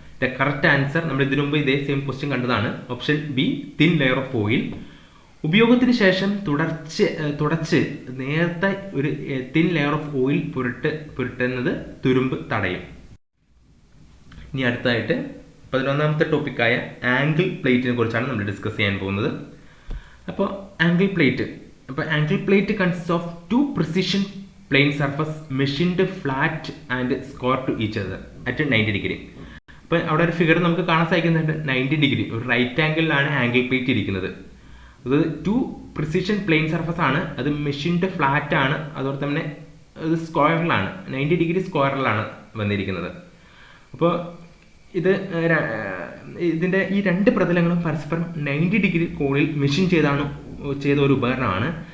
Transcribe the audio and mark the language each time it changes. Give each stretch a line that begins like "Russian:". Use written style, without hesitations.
Malayalam: The correct answer നമ്മൾ ഇതിനു മുമ്പ് ഇതേ സെയിം ക്വസ്റ്റ്യൻ കണ്ടതാണ്. Option B thin layer of oil. ഉപയോഗത്തിന് ശേഷം തുടച്ച് നേരത്തെ ഒരു തിൻ ലെയർ ഓഫ് ഓയിൽ പുരട്ടുന്നത് തുരുമ്പ് തടയും. ഇനി അടുത്തായിട്ട് 11ാമത്തെ ടോപ്പിക്കായ ആംഗിൾ പ്ലേറ്റിനെ കുറിച്ചാണ് നമ്മൾ ഡിസ്കസ് ചെയ്യാൻ പോകുന്നത്.
English: അപ്പോൾ angle plate consist of 2 precision plane surface machined flat and square to each other at 90 degree.
Malayalam: അപ്പോൾ അവിടെ ഒരു ഫിഗർ നമുക്ക് കാണാൻ സാധിക്കുന്നുണ്ട്. 90 ഡിഗ്രി ഒരു റൈറ്റ് ആംഗിളിലാണ് ആംഗിൾ പ്ലേറ്റ് ഇരിക്കുന്നത്. അത്
English: 2 precision plane surface
Malayalam: ആണ്, അത് മെഷീൻഡ് ഫ്ലാറ്റ് ആണ്, അതുപോലെ തന്നെ ഇത് സ്ക്വയറിലാണ്, 90 ഡിഗ്രി സ്ക്വയറിലാണ് വന്നിരിക്കുന്നത്. അപ്പോൾ ഇതിൻ്റെ ഈ 2 പ്രതലങ്ങളും പരസ്പരം 90 ഡിഗ്രി കോണിൽ മെഷീൻ ചെയ്ത ഒരു ഉപകരണമാണ്.